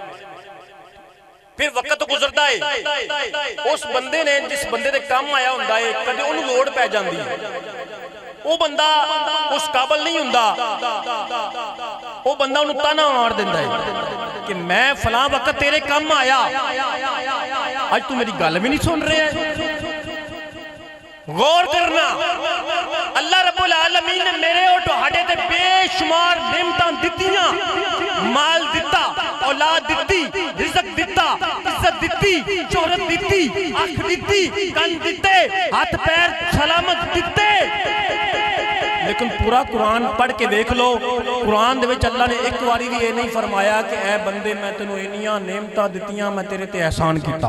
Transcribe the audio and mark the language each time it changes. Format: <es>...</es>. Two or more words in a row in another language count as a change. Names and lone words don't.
<pa>فیر وقت گزردا ہے، اس بندے نے جس بندے دے کام آیا ہندا ہے کدے اونوں لوڑ پے جاندی ہے، وہ بندہ اس قابل نہیں ہندا، وہ بندہ انہیں طعنہ مار دیندا ہے کہ میں فلاں وقت تیرے کام آیا، آج تو میری گل بھی نہیں سن رہے ہے. غور کرنا, اللہ رب العالمین نے میرے اور تہاڈے تے بےشمار نعمتاں دتیاں، مال دتا، اولاد دتی، رزق دتا، عزت دتی، شہرت دتی، اکھ دتی، کان دتے، ہاتھ پیر سلامت دتے. لیکن پورا قرآن پڑھ کے دیکھ لو، قرآن دے وچ اللہ نے ایک باری بھی یہ نہیں فرمایا کہ اے بندے میں تینوں انیاں نعمتاں دتیاں، میں تیرے تے احسان کیتا.</pa>